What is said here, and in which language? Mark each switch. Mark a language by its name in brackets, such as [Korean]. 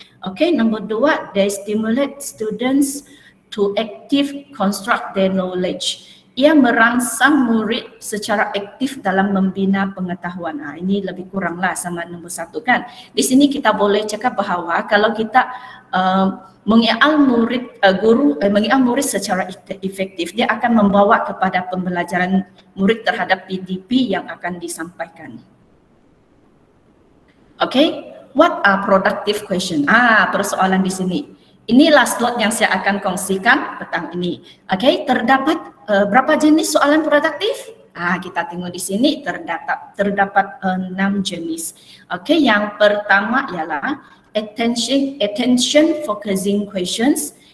[English] Okay, [Malay] nombor 2, [English] they stimulate students to active construct their knowledge. [Malay] Ia merangsang murid secara aktif dalam membina pengetahuan. Ini lebih kuranglah sama nombor 1 kan. Di sini kita boleh cakap bahawa kalau kita mengial murid secara efektif, dia akan membawa kepada pembelajaran murid terhadap PDP yang akan disampaikan. [English] Okay, what are productive question? [Malay] Persoalan di sini. Inilah slot yang saya akan kongsikan petang ini. Okay, terdapat berapa jenis soalan produktif? Kita tengok di sini terdapat 6 jenis. Okay, yang pertama ialah attention focusing questions.